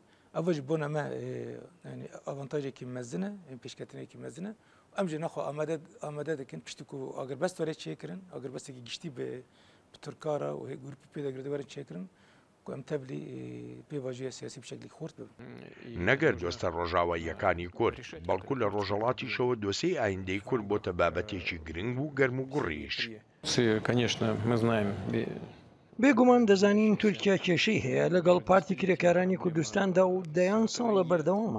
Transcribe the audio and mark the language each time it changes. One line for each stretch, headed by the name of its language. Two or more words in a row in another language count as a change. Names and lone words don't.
Kurdish: Ew jî bona me yani avantajekî mezin e, pêşketinekî mezin e. Em jî nexwe amade dikin piştî ku agirbest were çêkirin, agirbesekî giştî bi Tirkara û grûpê pêdagirî were çêkirin ku em tevlî pêvajoya siyasî bi şeklekî xurt bibin.
Central Kurdish: نەگەر دۆستە ڕۆژاواییەکانی کورد، بەڵکو لە ڕۆژهەڵاتیشەوە دۆسەی ئایندەی کورد بۆتە بابەتێکی گرنگ و گەرم و گوڕیش. بێگومان دەزانین تورکیا کێشەی هەیە لەگەڵ پارتی کرێکارانی کوردستاندا و دەیان ساڵە بەردەوامە.